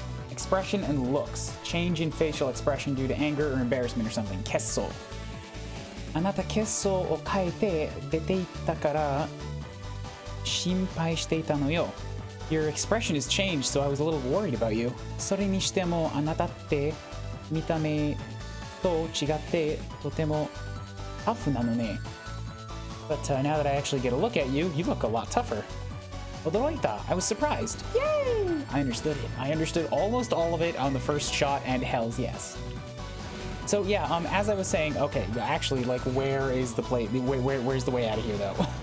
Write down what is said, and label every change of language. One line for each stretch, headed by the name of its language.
English: Expression and looks. Change in facial expression due to anger or embarrassment or something.
Japanese: Kesso. あなた血相を変えて出て行ったから心配していたのよ.
English: Your expression has changed, so I was a little worried about you.
Japanese: それにしてもあなたって見た目と違ってとてもタフなのね.
English: But now that I actually get a look at you, you look a lot tougher.
Japanese: 驚いた.
English: I was surprised. Yay! I understood it. I understood almost all of it on the first shot, and hells yes. So yeah, as I was saying, okay, actually, like, where's the way out of here, though?